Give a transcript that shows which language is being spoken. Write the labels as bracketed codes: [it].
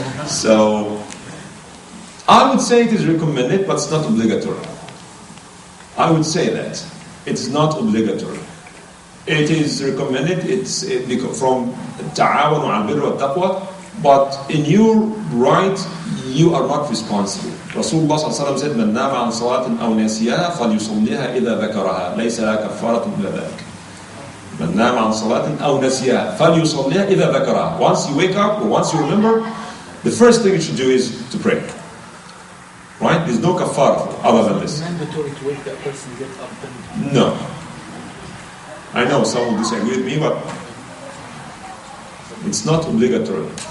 [en] So, I would say it is recommended, but it's not obligatory. I would say that. It's not obligatory. It is recommended, it's from [ar] ta'awanu al-birr wa taqwa, [en] but in your right, you are not responsible. Rasulullah ﷺ said, [ar] من نام عن صلاة أو نسيها فليصليها إذا ذكرها ليس لها كفارة إلا ذلك. من نام عن صلاة أو نسيها فليصليها إذا ذكرها. [en] Once you wake up or once you remember, the first thing you should do is to pray. Right? There's no kafara other than this. Is it mandatory to wake that person get up and... No. I know some will disagree with me, but it's not obligatory.